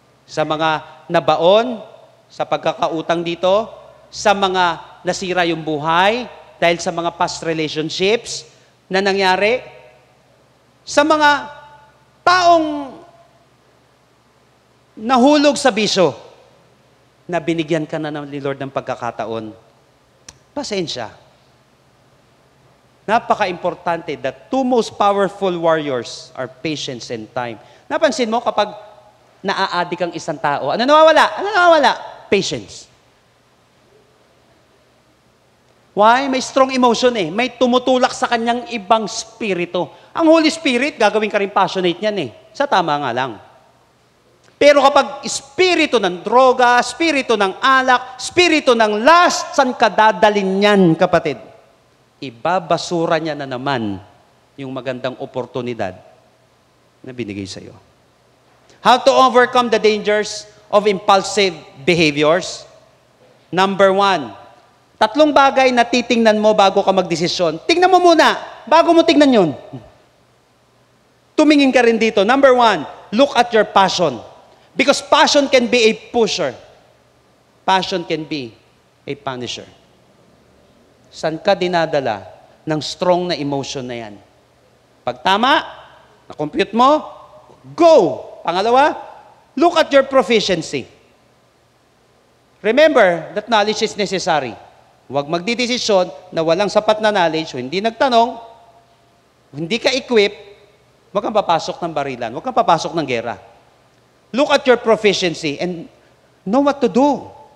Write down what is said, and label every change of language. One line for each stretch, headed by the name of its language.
Filipino: Sa mga nabaon, sa pagkakautang dito, sa mga nasira yung buhay, dahil sa mga past relationships na nangyari, sa mga taong nahulog sa bisyo, na binigyan ka na ni Lord ng pagkakataon, pasensya.
English: Napaka-importante, the two most powerful warriors are patience and time.
Filipino: Napansin mo kapag naaadik ang isang tao, ano nawawala? Ano nawawala? Patience.
English: Why?
Filipino: May strong emotion eh. May tumutulak sa kanyang ibang spirito. Ang Holy Spirit, gagawin ka rin passionate niyan eh. Sa tama nga lang. Pero kapag spirito ng droga, spirito ng alak, spirito ng lust, saan ka dadalin yan, kapatid? Ibabasura niya na naman yung magandang oportunidad na binigay sa iyo.
English: How to overcome the dangers of impulsive behaviors?
Filipino: Number 1, 3 bagay na titingnan mo bago ka magdesisyon. Tingnan mo muna, bago mo tingnan yun. Tumingin ka rin dito.
English: Number 1, look at your passion. Because passion can be a pusher. Passion can be a punisher.
Filipino: Saan ka dinadala ng strong na emotion na yan? Pag tama, na-compute mo, go!
English: Pangalawa, look at your proficiency. Remember that knowledge is necessary.
Filipino: Huwag magdidesisyon na walang sapat na knowledge o hindi nagtanong, hindi ka equip, huwag kang papasok ng barilan, huwag kang papasok ng gera.
English: Look at your proficiency and know what to do.